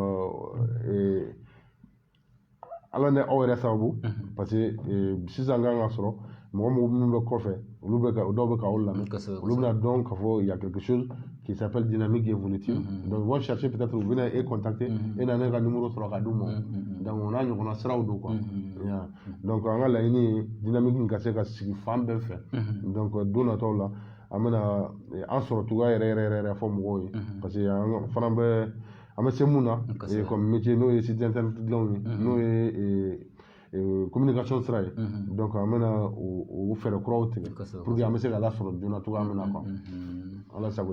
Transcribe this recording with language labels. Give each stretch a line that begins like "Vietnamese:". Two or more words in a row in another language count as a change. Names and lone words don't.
Bambara: ala ni aw yɛrɛ sababu
French: parce que
Bambara: sisan kan ka sɔrɔ mɔgɔ minnu bɛ kɔfɛ olu dɔw bɛ k'aw lamɛn olu bɛna dɔn k'a fɔ
French: il y a quelque chose qui s'appelle dynamique évolutive donc ils vont chercher peut-être
Bambara: u bɛna e contacter e na ne ka numéro sɔrɔ ka d'u ma donc o n'a ɲɔgɔnna siraw don quoi donc an ka laɲini ye dynamique in ka se ka sigi fan bɛɛ fɛ donc don nataw la an bɛna an sɔrɔ cogoya yɛrɛ fɔ mɔgɔw ye
French: parce que
Bambara: an fana bɛ an bɛ se mun na
French: comme métier
Bambara: n'o ye
French: site internet
Bambara: dilanw ye n'o ye communication sira ye donc an bɛna o fɛɛrɛ kuraw tigɛ
French: pour que
Bambara: an bɛ se ka lasɔrɔ joona cogoya min na quoi ala sago